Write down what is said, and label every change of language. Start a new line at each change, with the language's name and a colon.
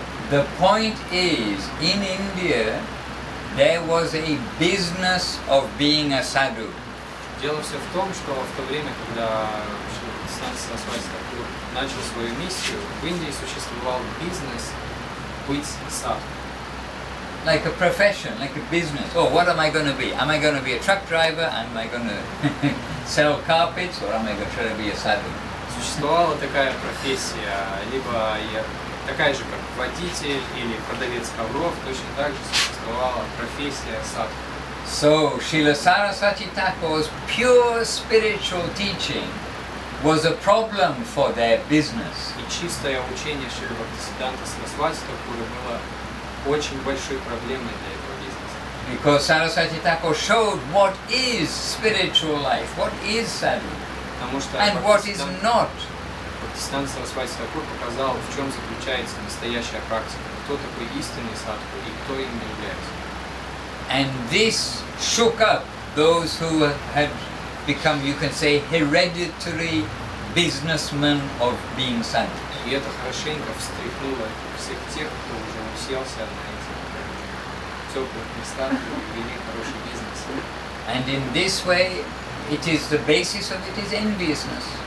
English: The point is, in India, there was a business of being a sadhu.
Russian: Дело все в том, что в то время, когда Бхактиведанты Сарасвати Такур начал свою миссию, в Индии существовал бизнес быть садху.
English: Like a profession, like a business. Oh, what am I going to be? Am I going to be a truck driver? Am I going to sell carpets? Or am I going to be a sadhu?
Russian: Существовала такая профессия, либо такая же, как водитель или продавец ковров, точно так же существовала профессия садху.
English: So, Srila Saraswati Thakur's pure spiritual teaching was a problem for their business.
Russian: И чистое учение Шрилы Бхактиведанты Свами Прабхупады было очень большой проблемой для этого бизнеса.
English: Because Saraswati Thakur showed what is spiritual life, what is sadhu,
Russian: Потому что
English: and what is not.
Russian: Бхактиведанты Сарасвати Такур показал, в чем заключается настоящая практика, кто такой истинный садху и кто им является.
English: And this shook up those who had become, you can say, hereditary businessmen of being sadhu.
Russian: И это хорошенько встряхнуло всех тех, кто уже уселся на этих теплых местах и вели хороший бизнес.
English: And in this way, it is the basis of it is enviousness.